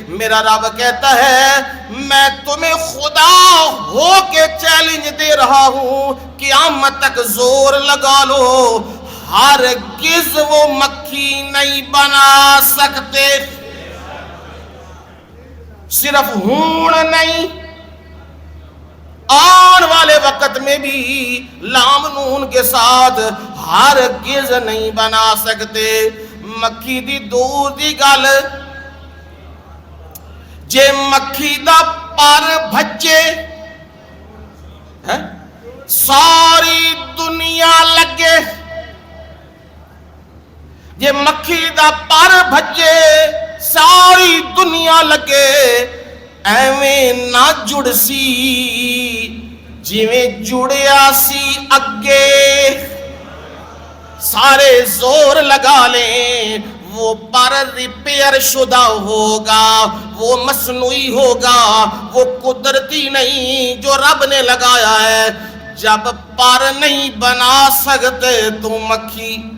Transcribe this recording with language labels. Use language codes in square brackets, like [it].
[ur] میرا رب کہتا ہے میں تمہیں خدا ہو کے چیلنج دے رہا ہوں، قیامت تک زور لگا لو، ہرگز وہ مکھی نہیں بنا سکتے. صرف ہون نہیں، آن والے وقت میں بھی لام نون کے ساتھ ہرگز نہیں بنا سکتے. [pa] مکھی دی دور دی گل، جے مکھی دا پر بھجے ساری دنیا لگے، جے مکھی دا پر بھجے ساری دنیا لگے، ایویں نہ جڑ سی جویں جڑیا سی [ur] اگے سارے زور لگا لیں وہ پر ریپیئر شدہ ہوگا، وہ مصنوعی ہوگا، وہ قدرتی نہیں جو رب نے لگایا ہے۔ جب پر نہیں بنا سکتے تو مکھی